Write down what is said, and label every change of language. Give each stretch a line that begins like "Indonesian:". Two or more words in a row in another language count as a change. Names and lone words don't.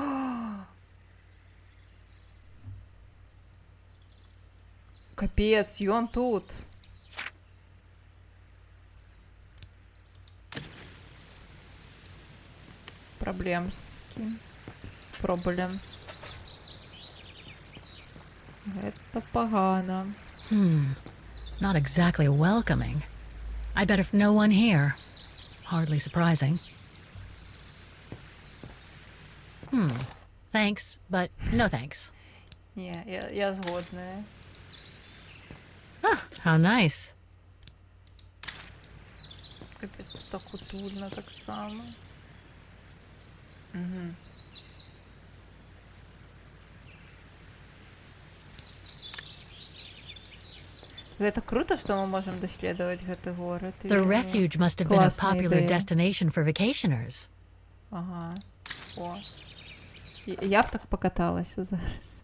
Belarusian: Капец, ён тут. Праблемскі. Проблемс. Гэта пагана.
English: Not exactly welcoming. I bet if no one here. Hardly surprising. Thanks, but no thanks.
Belarusian: Не, я згодная.
English: How nice.
Belarusian: Капец, тут так утульна так само. Угу. Гэта круто, што мы можам даследаваць гэты горад.
English: The refuge must have been a popular destination for vacationers. Ага. О.
Belarusian: Я б так покаталася зараз.